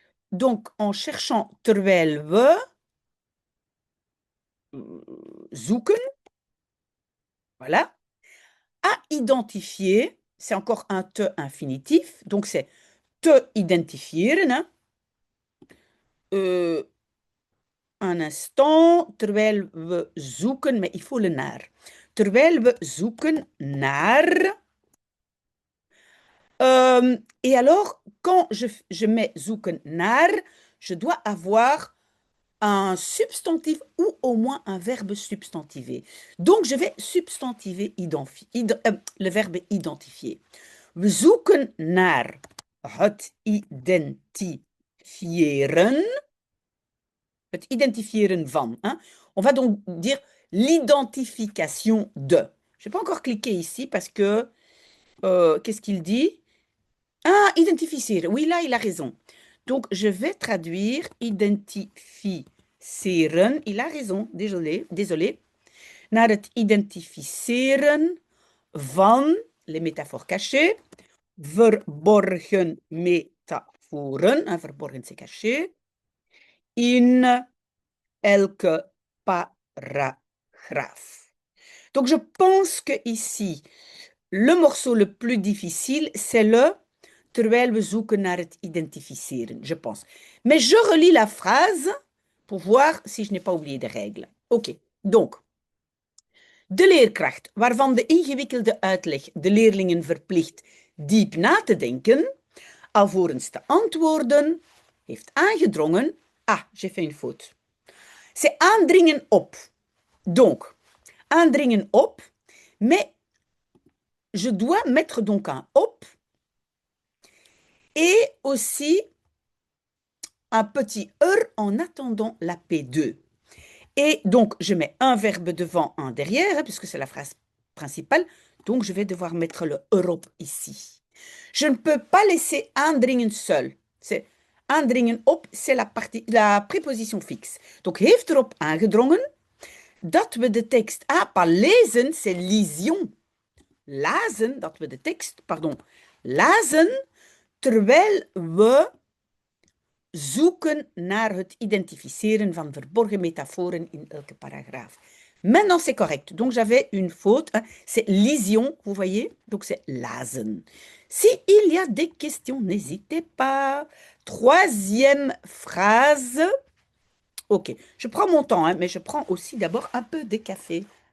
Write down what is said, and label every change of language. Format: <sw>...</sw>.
<fr>Donc, en cherchant terwijl we zoeken, voilà, à identifier, c'est encore un te infinitif, donc c'est</fr> <nl>te identifieren. Hè.</nl> <fr>Un instant, terwijl we zoeken, mais il faut le naar.</fr> <nl>Terwijl we zoeken naar.</nl> <fr>Et alors, quand je mets zoeken naar, je dois avoir un substantif ou au moins un verbe substantivé. Donc, je vais substantiver le verbe identifier.</fr> <nl>We zoeken naar het identifieren.</nl> <fr>Het identifieren van. Hein. On va donc dire l'identification de. Je n'ai pas encore cliqué ici parce que, qu'est-ce qu'il dit? Ah, identifier. Oui, là, il a raison. Donc, je vais traduire identificeren.</fr> <nl>Il a raison, désolé. Naar het identificeren van, les métaphores cachées, verborgen metaforen, verborgen c'est caché, in elke paragraaphe.</nl> <fr>Donc, je pense que ici, le morceau le plus difficile, c'est le terwijl we zoeken naar het identificeren, je pense. Mais je relis la phrase pour voir si je n'ai pas oublié de règles. Oké, donc.</fr> <nl>De leerkracht, waarvan de ingewikkelde uitleg de leerlingen verplicht diep na te denken, alvorens te antwoorden, heeft aangedrongen.</nl> <fr>Ah, j'ai fait une faute. C'est aandringen op. Donc, aandringen op, mais je dois mettre donc un op et aussi un petit en attendant la P2. Et donc, je mets un verbe devant, un derrière, puisque c'est la phrase principale. Donc, je vais devoir mettre le erop ici. Je ne peux pas laisser aandringen seul. C'est aandringen op, c'est la préposition fixe.</fr> <nl>Donc, heeft erop aangedrongen dat we de tekst...</nl> <fr>Ah, pas lezen, c'est lision.</fr> <nl>Lazen, dat we de tekst, lazen, terwijl we zoeken naar het identificeren van verborgen métaforen in elke paragraaphe.</nl> <fr>Maintenant, c'est correct. Donc, j'avais une faute. Hein. C'est lision, vous voyez? Donc, c'est lazen. S'il y a des questions, n'hésitez pas. Troisième phrase. OK, je prends mon temps, hein, mais je prends aussi d'abord un peu de café.</fr>